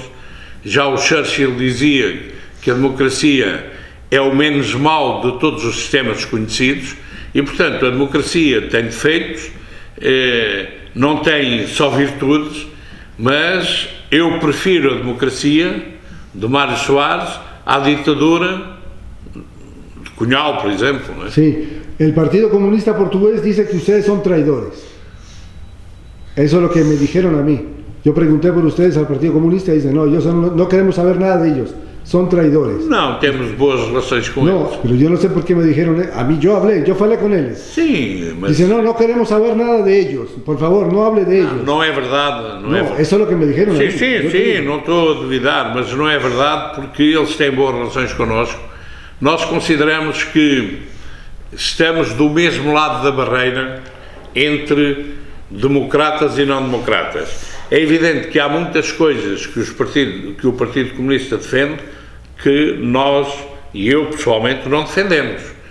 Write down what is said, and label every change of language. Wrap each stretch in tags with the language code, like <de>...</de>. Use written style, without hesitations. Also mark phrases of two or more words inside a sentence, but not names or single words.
<pt>Já o Churchill dizia que a democracia é o menos mau de todos os sistemas conhecidos e, portanto, a democracia tem defeitos, não tem só virtudes, mas eu prefiro a democracia de Mário Soares à ditadura de Cunhal, por exemplo.</pt> <es>¿No? Sí, el Partido Comunista Portugués dice que ustedes son traidores. Eso es lo que me dijeron a mí. Yo pregunté por ustedes al Partido Comunista y dicen, no, no queremos saber nada de ellos, son traidores.</es> <pt>Não, temos boas relações com</pt> <es>No,</es> <pt>eles.</pt> <es>pero yo no sé por qué me dijeron, a mí yo falé con ellos.</es> <pt>Sim, mas</pt> <es>Dice, no queremos saber nada de ellos, por favor, no hable de ellos.</es> <pt>não é verdade. Não é verdade.</pt> <es>Eso es lo que me dijeron a mí.</es> <pt>Sim, não estou a duvidar, mas não é verdade porque eles têm boas relações connosco. Nós consideramos que estamos do mesmo lado da barreira entre democratas e não democratas. É evidente que há muitas coisas que o Partido Comunista defende que nós, e eu pessoalmente, não defendemos.</pt>